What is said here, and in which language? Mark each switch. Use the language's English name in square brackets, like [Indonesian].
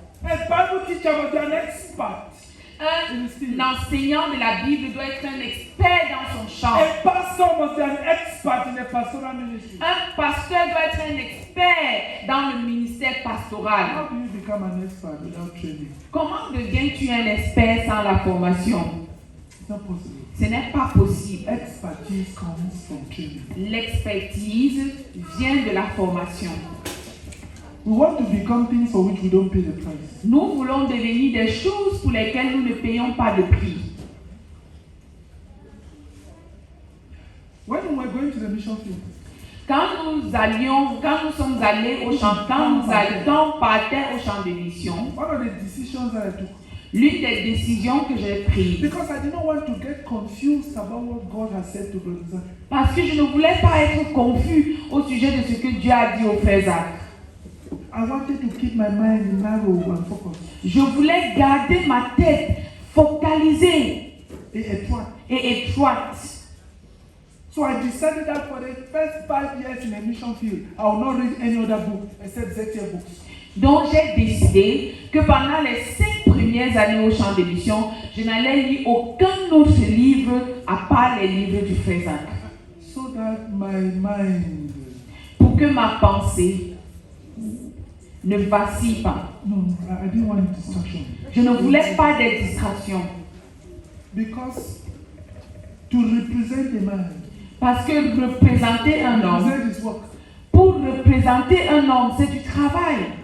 [English] A Bible teacher was an expert. [French] Un enseignant de la Bible doit être un expert dans son champ. [English] A pastor was an expert in the pastoral ministry. [French] Un pasteur doit être un expert dans le ministère pastoral. [English] How do you become an expert without training? [French] Comment deviens-tu un expert sans la formation? [English] It's not possible. [French] Ce n'est pas possible. [English] Expertise comes from training. [French] L'expertise vient de la formation. [English] We want to become things for which we don't pay the price. [French] Nous voulons devenir des choses pour lesquelles nous ne payons pas de prix. [English] When we were going to the mission field, [French] quand nous sommes allés au champ, quand on partait au champ de mission, [English] one of the decisions that I took, [French] l'une des décisions que j'ai prises, [English] because I did not want to get confused about what God has said to Brother Zach. [French] Parce que je ne voulais pas être confus au sujet de ce que Dieu a dit au frère Zach. [English] I wanted to keep my mind narrow and focused. [French] Je voulais garder ma tête focalisée et étroite. [English] So I decided that for the first 5 years in the mission field, I will not read any other book except Zekiel books. [French] Donc j'ai décidé que pendant les 5 premières années au champ de mission, je n'allais lire aucun autre livre à part les livres du frère Zach. [English] So that my mind, [French] pour que ma pensée ne vacille pas. [English] No, I didn't want distraction. [French] Je ne voulais pas des distractions. [English] Because to represent a man, [French] parce que représenter un homme, pour représenter un homme, c'est du travail.